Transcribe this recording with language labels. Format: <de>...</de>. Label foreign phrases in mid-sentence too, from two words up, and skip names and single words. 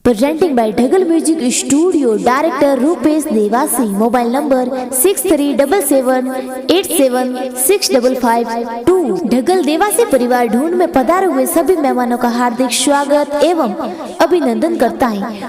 <en>Presenting by Dhagal Music Studio, Director Rupesh Devasi, Mobile number 6377876552।</en> <hi>ढगल देवासी परिवार ढूंढ में पधारे हुए सभी मेहमानों का हार्दिक स्वागत एवं अभिनंदन करता है।</hi>